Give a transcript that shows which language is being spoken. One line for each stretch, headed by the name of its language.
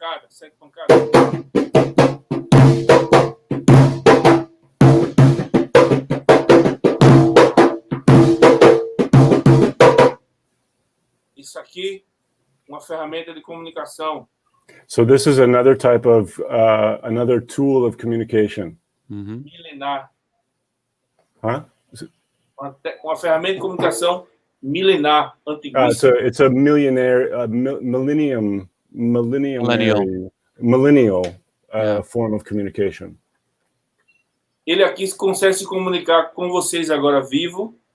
Portuguese: Sete pancadas. Isso aqui, uma ferramenta de comunicação.
English: So this is another type of another tool of communication. Mm-hmm.
Portuguese: Milenar. Huh? Uma ferramenta de comunicação milenar, antiguíssima.
English: So it's a millennial form of communication.
Portuguese: Ele aqui consegue se comunicar com vocês agora vivo.